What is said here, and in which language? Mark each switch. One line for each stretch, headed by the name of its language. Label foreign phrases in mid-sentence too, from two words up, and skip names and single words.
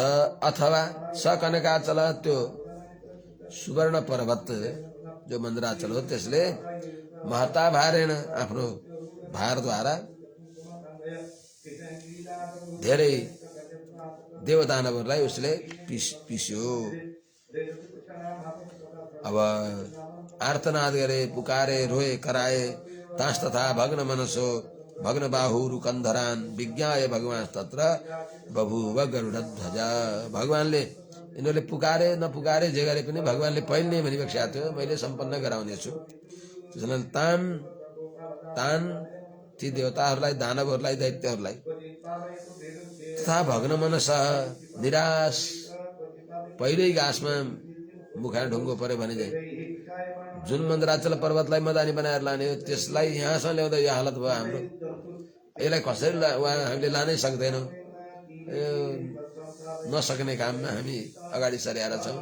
Nepali: अथवा स कनकाचल त्यो सुवर्ण पर्वत जो मन्द्राचल हो त्यसले
Sanskrit: महता भारेण
Nepali: आफ्नो भारद्वारा धेरै देवदानवहरूलाई उसले पिस्यो। अब आर्तनाद गरे, पुकारे, रोए, कराए।
Sanskrit: तास तथा भग्न मनसो भग्न बाहुरु कन्धरान विज्ञाय भगवान तत्र बभुव गरुडध्वज।
Nepali: भगवानले यिनीहरूले पुकारे नपुकारे जे गरे पनि भगवानले पहिले नै भनिबक्सेको थियो मैले सम्पन्न गराउनेछु। त्यसैले तान ती देवताहरूलाई, दानवहरूलाई, दैत्यहरूलाई
Sanskrit: तथा भग्न मनस
Nepali: निराश पहिल्यै घाँसमा मुखा ढुङ्गो पऱ्यो भने चाहिँ जुन मन्द्राचल पर्वतलाई मदानी बनाएर लाने हो त्यसलाई यहाँसम्म ल्याउँदा यो हालत भयो हाम्रो। यसलाई कसरी हामीले लानै सक्दैनौँ। नसक्ने काममा हामी अगाडि सरेर छौँ।